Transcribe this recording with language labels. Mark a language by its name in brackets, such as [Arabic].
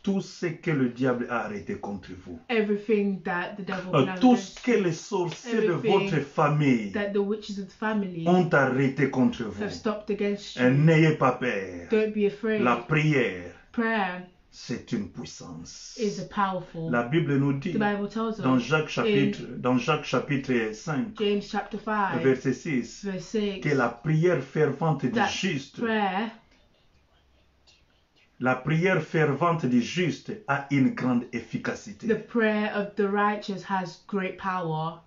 [French] tout ce que le diable a arrêté contre vous. [English] everything that the devil can [French] Tout [English] against [French] ce que les sorciers de [English] Everything [French] votre famille [English] that the witches of the family [French] ont arrêté contre vous. [English] have stopped against you. [French] N'ayez pas peur. [English] Don't be afraid. [French] La prière, [English] Prayer [French] c'est une puissance. [English] is a powerful. [French] La Bible nous dit [English] The Bible tells [French] dans [English] us [French] Jacques chapitre 5, [English] James chapter 5 [French] verset 6, [English] verse 6 [French] que la prière fervente du [English] that [French] juste, [English] prayer, [French] la prière fervente du juste a une grande efficacité. [English] the prayer of the righteous has great power.